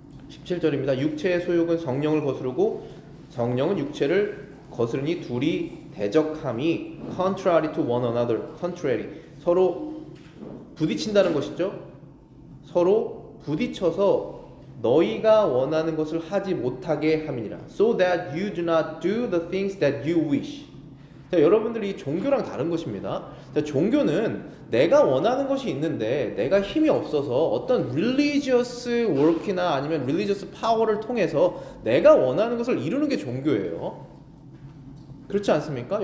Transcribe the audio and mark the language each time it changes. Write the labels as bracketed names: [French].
[Korean] 17절입니다. 육체의 소욕은 성령을 거스르고 성령은 육체를 거스르니 둘이 대적함이 [English] contrary to one another, contrary, [Korean] 서로 부딪힌다는 것이죠. 서로 부딪혀서 너희가 원하는 것을 하지 못하게 함이니라. [English] So that you do not do the things that you wish. [Korean] 자, 여러분들이 종교랑 다른 것입니다. 자, 종교는 내가 원하는 것이 있는데 내가 힘이 없어서 어떤 religious work이나 아니면 religious power를 통해서 내가 원하는 것을 이루는 게 종교예요. 그렇지 않습니까?